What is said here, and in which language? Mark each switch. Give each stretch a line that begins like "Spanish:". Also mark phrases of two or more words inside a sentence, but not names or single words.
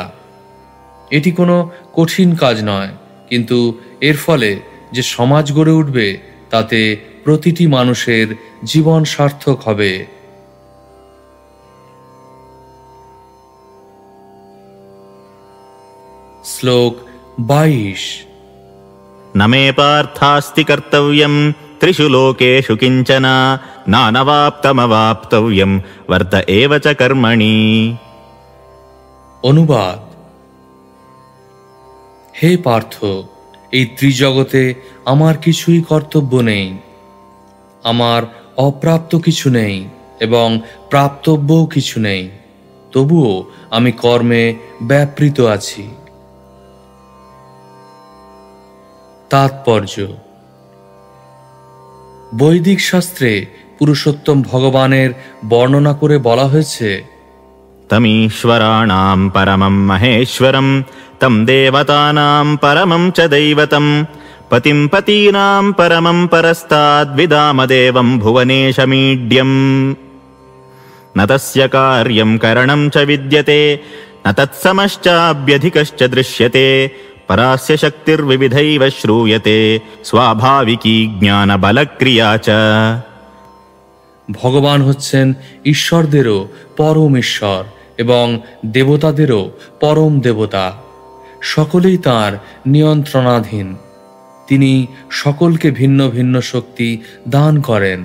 Bangla: এটি কোনো কঠিন কাজ নয়, কিন্তু এর ফলে যে সমাজ গড়ে উঠবে তাতে প্রতিটি মানুষের জীবন সার্থক হবে। শ্লোক 22।
Sanskrit: न मे पार्थास्ति कर्तव्यं त्रिषु लोकेषु किञ्चन नानवाप्तमवाप्तव्यं वर्त एव च कर्मणि।
Bangla: অনুবাদ: হে পার্থ, এই ত্রিজগতে আমার কিছুই কর্তব্য নেই, আমার অপ্রাপ্ত কিছু নেই এবং প্রাপ্তব্যও কিছু নেই, তবুও আমি কর্মে ব্যাপৃত আছি। তাৎপর্য: বৈদিক শাস্ত্রে পুরুষোত্তম ভগবানের বর্ণনা করে বলা হয়েছে,
Sanskrit: तमीश्वराणां परमं महेश्वरं तं देवतानां परमं च दैवतं पतिं पतीनां परमं परस्ताद्विदामदेवं भुवनेशमीड्यम्। न तस्य कार्यं करणं च विद्यते न तत्समश्चाभ्यधिकश्च दृश्यते परास्य शक्तिर्विविधैव श्रूयते स्वाभाविकी ज्ञानबलक्रिया च।
Bangla: ভগবান হচ্ছেন ঈশ্বরদেরও পরম ঈশ্বর এবং দেবতাদেরও পরম দেবতা। সকলেই তাঁর নিয়ন্ত্রণাধীন। তিনি সকলকে ভিন্ন ভিন্ন শক্তি দান করেন।